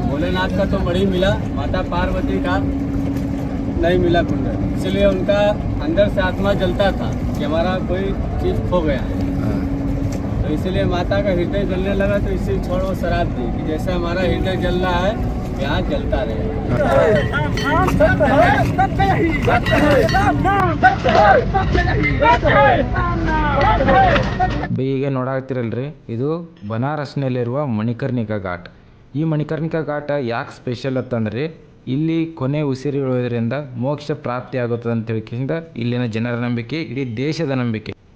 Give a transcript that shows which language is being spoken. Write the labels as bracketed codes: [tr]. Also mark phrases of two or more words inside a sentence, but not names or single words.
[hi] भोलेनाथ का तो मणि मिला, माता पार्वती का नहीं मिला कुंडल, इसलिए उनका अंदर से आत्मा जलता था कि हमारा कोई चीज़ खो गया है। तो इसलिए माता का हृदय जलने लगा, तो इसी छोड़ वो शराब दी कि जैसा हमारा हृदय जल रहा है यहाँ जलता रहे। [kn] ಈಗ ನೋಡಾಗ್ತಿರಲ್ರಿ, ಇದು ಬನಾರಸ್ನಲ್ಲಿರುವ ಮಣಿಕರ್ಣಿಕಾ ಘಾಟ್. ಈ ಮಣಿಕರ್ಣಿಕಾ ಘಾಟ್ ಯಾಕೆ ಸ್ಪೆಷಲ್ ಅಂತಂದ್ರೆ, ಇಲ್ಲಿ ಕೊನೆ ಉಸಿರುವುದರಿಂದ ಮೋಕ್ಷ ಪ್ರಾಪ್ತಿ ಆಗುತ್ತದೆ ಅಂತ ಹೇಳಿಕೆಯಿಂದ ಇಲ್ಲಿನ ಜನರ ನಂಬಿಕೆ, ಇಡೀ ದೇಶದ ನಂಬಿಕೆ.